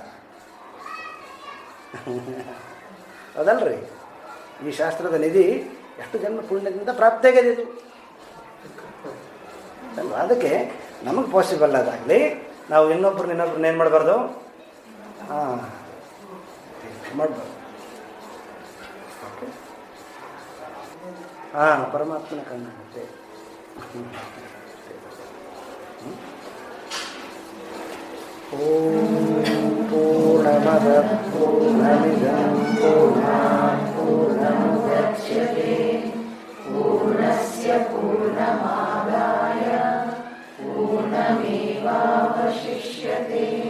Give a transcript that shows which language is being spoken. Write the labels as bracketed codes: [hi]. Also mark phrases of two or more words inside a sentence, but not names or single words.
[kn] ಅದಲ್ರಿ, ಈ ಶಾಸ್ತ್ರದ ನಿಧಿ ಎಷ್ಟು ಜನ್ಮ ಪುಣ್ಯದಿಂದ ಪ್ರಾಪ್ತಿಯಾಗಿದೆ ಇದು ಅಲ್ವಾ? ಅದಕ್ಕೆ ನಮಗೆ ಪಾಸಿಬಲ್ ಅದಾಗಲಿ. ನಾವು ಇನ್ನೊಬ್ಬರನ್ನ ಏನು ಮಾಡಬಾರ್ದು? ಹಾಂ, ಮಾಡಬಾರ್ದು. ಹಾಂ, ಪರಮಾತ್ಮನ ಕಣ್ಣಾಗುತ್ತೆ. [sa] ಓಂ ಪೂರ್ಣಮದ ಪೂರ್ಣಮಿದಂ ಪೂರ್ಣಾತ್ ಪೂರ್ಣಮುದಚ್ಯತೆ ಪೂರ್ಣಸ್ಯ ಪೂರ್ಣಮಾದಾಯ ಪೂರ್ಣಮೇವಾವಶಿಷ್ಯತೆ.